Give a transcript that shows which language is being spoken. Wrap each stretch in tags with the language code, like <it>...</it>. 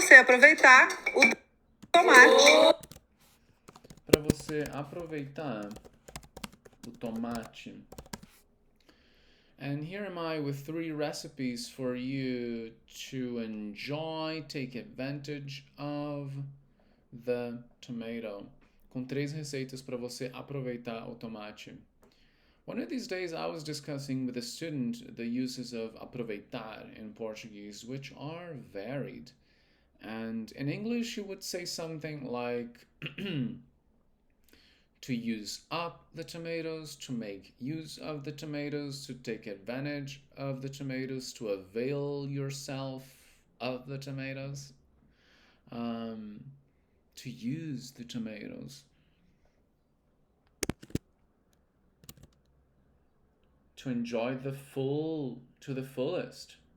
<pt>você aproveitar o tomate. Para você aproveitar o tomate.</pt> <en>And here am I with 3 recipes for you to enjoy, take advantage of the tomato.</en> <pt>Com 3 receitas para você aproveitar o tomate.</pt> <en>One of these days I was discussing with a student the uses of aproveitar in Portuguese, which are varied. And in English you would say something like to use up the tomatoes, to make use of the tomatoes, to take advantage of the tomatoes, to avail yourself of the tomatoes, to use the tomatoes, to enjoy to the fullest.</en>